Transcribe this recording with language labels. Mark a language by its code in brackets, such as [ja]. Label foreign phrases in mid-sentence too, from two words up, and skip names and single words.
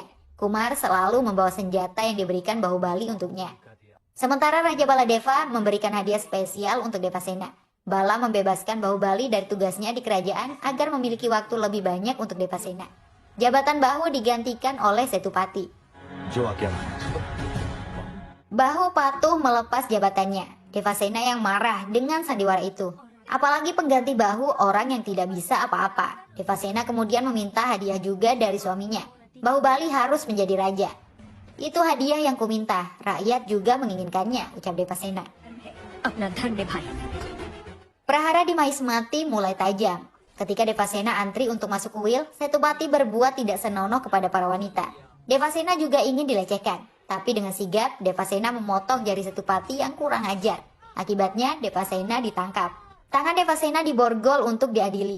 [id] Kumar selalu membawa senjata yang diberikan Bahubali untuknya. Sementara Raja Baladeva memberikan hadiah spesial untuk Devasena. Bala membebaskan Bahubali dari tugasnya di kerajaan agar memiliki waktu lebih banyak untuk Devasena. Jabatan Bahu digantikan oleh Setupati. [hi] जो आज्ञा। [id] Bahu patuh melepas jabatannya. Devasena yang marah dengan sandiwara itu. Apalagi pengganti Bahu orang yang tidak bisa apa-apa. Devasena kemudian meminta hadiah juga dari suaminya. Bahubali harus menjadi raja. Itu hadiah yang kuminta. Rakyat juga menginginkannya, ucap Devasena. [hi] अपना धन्य भाई। [id] Prahara di Mahismati mulai tajam. Ketika Devasena antri untuk masuk kuil, Setupati berbuat tidak senonoh kepada para wanita. Devasena juga ingin dilecehkan. Tapi dengan sigap, Devasena memotong jari Setupati yang kurang ajar. Akibatnya, Devasena ditangkap. Tangan Devasena diborgol untuk diadili.